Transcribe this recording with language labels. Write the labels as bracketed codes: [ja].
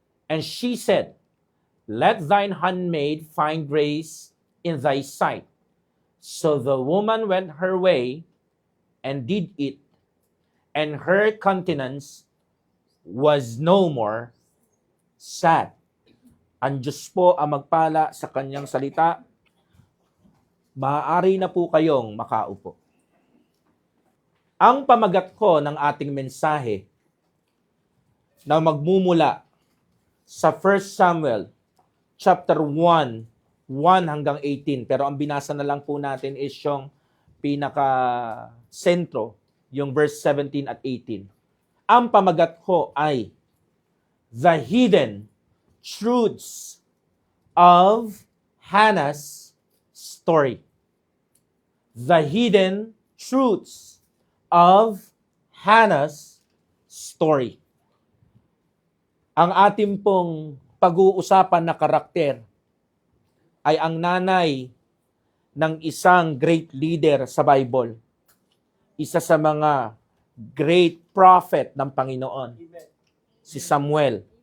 [en] And she said, Let thine handmaid find grace in thy sight. So the woman went her way and did it, and her countenance was no more sad. [tl] Ang Diyos po ang magpala sa kanyang salita. Maaari na po kayong makaupo. Ang pamagat ko ng ating mensahe na magmumula sa 1 Samuel chapter 1, 1 hanggang 18. Pero ang binasa na lang po natin is yung pinaka-sentro, yung verse 17 at 18. Ang pamagat ko ay [en] The Hidden Truths of Hannah's Story. The Hidden Truths of Hannah's Story. [tl] Ang ating pong pag-uusapan na karakter ay ang nanay ng isang [en] great leader [tl] sa Bible. Isa sa mga [en] great prophet [tl] ng Panginoon, si Samuel.